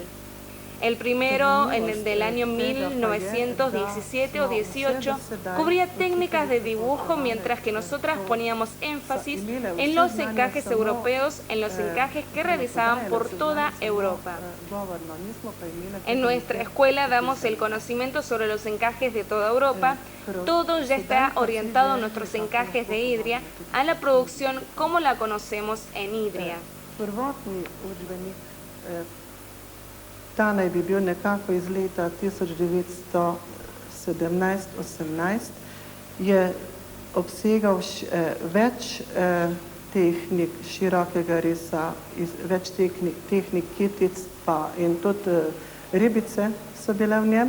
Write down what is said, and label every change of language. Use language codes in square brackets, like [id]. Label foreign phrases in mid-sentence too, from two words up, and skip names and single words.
[es] El primero, del año 1917 o 18, cubría técnicas de dibujo, mientras que nosotras poníamos énfasis en los encajes europeos, en los encajes que realizaban por toda Europa. En nuestra escuela damos el conocimiento sobre los encajes de toda Europa. Todo ya está orientado a nuestros encajes de Idria, a la producción como la conocemos en Idria. [sl] ta naj bi bil nekako iz leta 1917-18, je obsegal več tehnik širokega risa, več tehnik kitic in tudi ribice so bile v njem.